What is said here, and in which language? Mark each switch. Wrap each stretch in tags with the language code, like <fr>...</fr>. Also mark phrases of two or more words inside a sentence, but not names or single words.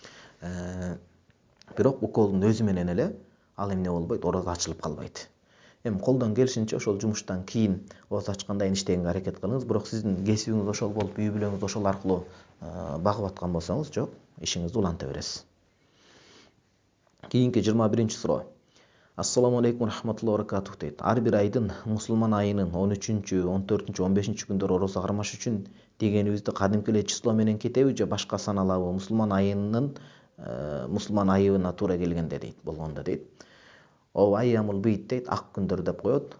<ky>Бирок уколдун өзү менен эле ал эмне болбойт, орозо ачылып калбайт. Эми колдон келишинче ошол жумуштан кийин ооз ачкандан иштегенге аракет кылыңыз. Бирок сиздин кесибиңиз ошол болуп, үй бүлөңүз ошол аркылуу багып аткан болсоңуз, жок, ишиңизди уланта бересиз. Кийинки 21-суроо.</ky> <ar>السلام عليكم رحمة الله وبركاته дейт.</ar> <ky>Ар бир айдын мусулман айынын 13-чү, 14-чү, 15-чү күндөрү орозо кармаш үчүн дегенибизди кадимки эле число менен кетеби же башка саналабы? Мусулман айыбына туура келгенде дейт, болгондо дейт. О</ky> <ar>أيام البيض</ar> <ky>дейт, ак күндөр деп коет.</ky>